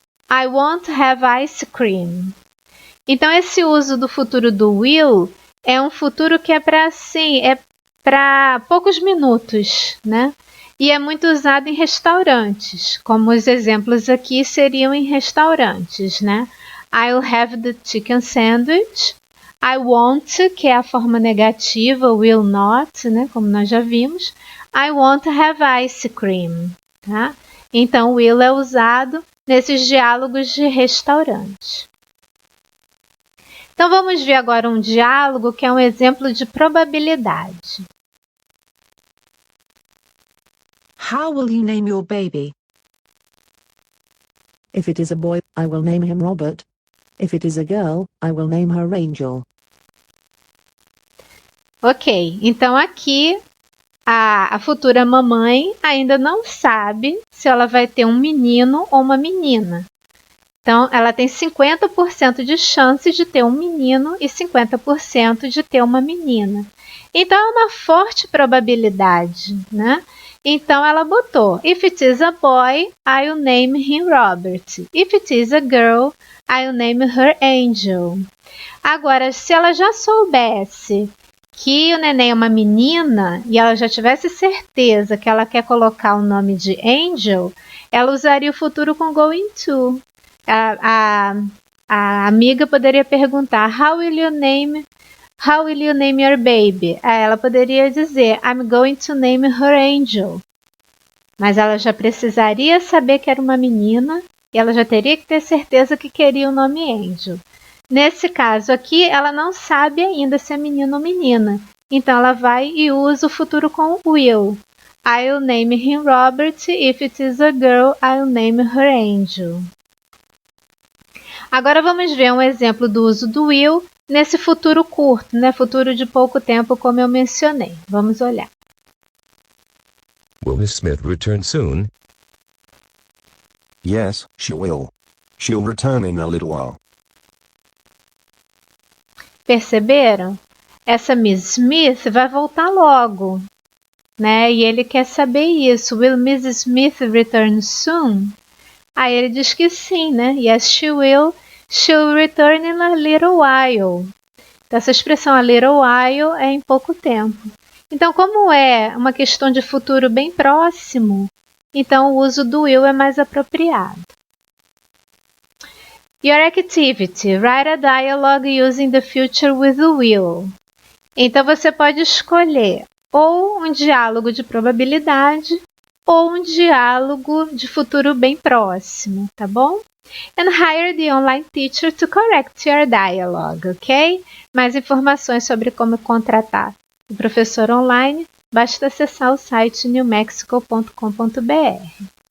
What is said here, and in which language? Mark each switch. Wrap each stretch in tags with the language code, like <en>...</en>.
<en>I won't have ice cream.</en> <pt>Então, esse uso do futuro do will é um futuro que é para poucos minutos, né? E é muito usado em restaurantes, como os exemplos aqui seriam em restaurantes, né?</pt> <en>I'll have the chicken sandwich.</en> <pt>I won't, que é a forma negativa, will not, né? Como nós já vimos.</pt> <en>I won't have ice cream,</en> <pt>tá? Então, will é usado nesses diálogos de restaurante. Então, vamos ver agora um diálogo que é um exemplo de probabilidade.</pt> <en>How will you name your baby? If it is a boy, I will name him Robert. If it is a girl, I will name her Angel.</en> <pt>Ok, então aqui a futura mamãe ainda não sabe se ela vai ter um menino ou uma menina. Então, ela tem 50% de chance de ter um menino e 50% de ter uma menina. Então, é uma forte probabilidade, né? Então, ela botou,</pt> <en>if it is a boy, I'll name him Robert. If it is a girl, I'll name her Angel.</en> <pt>Agora, se ela já soubesse que o neném é uma menina e ela já tivesse certeza que ela quer colocar o nome de Angel, ela usaria o futuro com going to. A amiga poderia perguntar,</pt> <en>How will you name your baby?</en> <pt>Ela poderia dizer,</pt> <en>I'm going to name her Angel.</en> <pt>Mas ela já precisaria saber que era uma menina e ela já teria que ter certeza que queria o nome Angel. Nesse caso aqui, ela não sabe ainda se é menino ou menina. Então, ela vai e usa o futuro com will.</pt> <en>I'll name him Robert. If it is a girl, I'll name her Angel.</en> <pt>Agora vamos ver um exemplo do uso do will nesse futuro curto, né? Futuro de pouco tempo, como eu mencionei. Vamos olhar.</pt> <en>Will Miss Smith return soon? Yes, she will. She'll return in a little while.</en> <pt>Perceberam? Essa Miss Smith vai voltar logo, né? E ele quer saber isso.</pt> <en>Will Mrs. Smith return soon?</en> <pt>Aí ele diz que sim, né?</pt> <en>Yes, she will. She'll return in a little while.</en> <pt>Então, essa expressão a little while é em pouco tempo. Então, como é uma questão de futuro bem próximo, então o uso do will é mais apropriado.</pt> <en>Your activity. Write a dialogue using the future with the will.</en> <pt>Então, você pode escolher ou um diálogo de probabilidade ou um diálogo de futuro bem próximo, tá bom?</pt> <en>And hire the online teacher to correct your dialogue, ok?</en> <pt>Mais informações sobre como contratar o professor online, basta acessar o site newmexico.com.br.</pt>